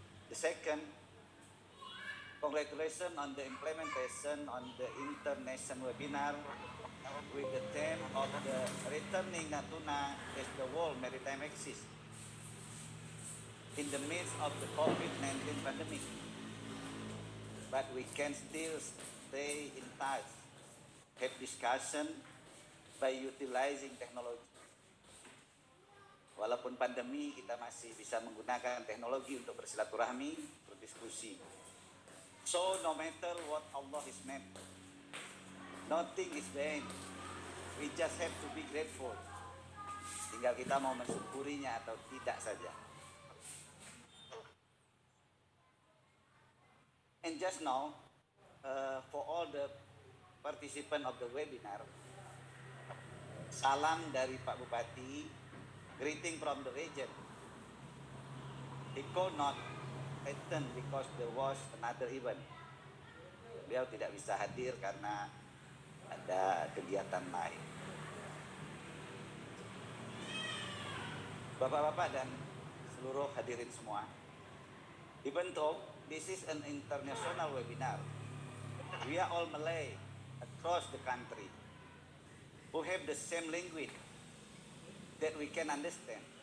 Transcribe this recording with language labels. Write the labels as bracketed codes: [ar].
[en] The second, congratulations on the implementation on the international webinar with the theme of the returning Natuna as the world maritime axis in the midst of the COVID-19 pandemic. But we can still stay in touch, have discussion by utilizing technology. [id] Walaupun pandemi, kita masih bisa menggunakan teknologi untuk bersilaturahmi, berdiskusi. [en] So no matter what Allah is meant, nothing is vain. We just have to be grateful. [id] Tinggal kita mau mensyukurinya atau tidak saja. [en] And just now, for all the participant of the webinar, [id] salam dari Pak Bupati, [en] greeting from the region. He could not attend because there was another event. [id] Beliau tidak bisa hadir karena ada kegiatan lain. Bapak-bapak dan seluruh hadirin semua, [en] even though this is an international webinar, we are all Malay across the country who have the same language that we can understand.